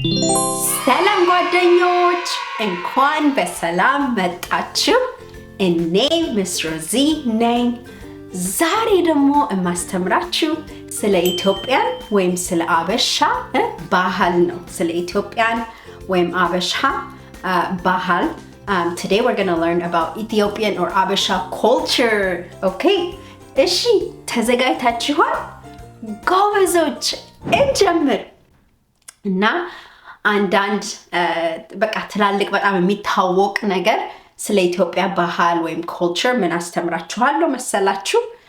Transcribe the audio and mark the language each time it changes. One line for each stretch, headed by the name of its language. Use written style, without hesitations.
Amharic: ሰላም ጓደኞች እንኳን በሰላም መጣችሁ። እኔ ሚስ ሮዚ ነኝ። ዛሬ ደግሞ የማስተምራችሁ ስለ ኢትዮጵያን ወይም ስለ አበሻ ባህል ነው። ስለ ኢትዮጵያን ወይም አበሻ ባህል.
English: Today we're going to learn about Ethiopian or Abesha culture.
Amharic: Okay? እሺ ተዘጋጅታችኋል? ጎበዞች እንጀምር። እና አንዳንድ በቃ ትላልቅ በጣም የሚታወቅ ነገር ስለ ኢትዮጵያ ባህል ወይም culture ምን አስተምራችኋለሁ መሰላችሁ?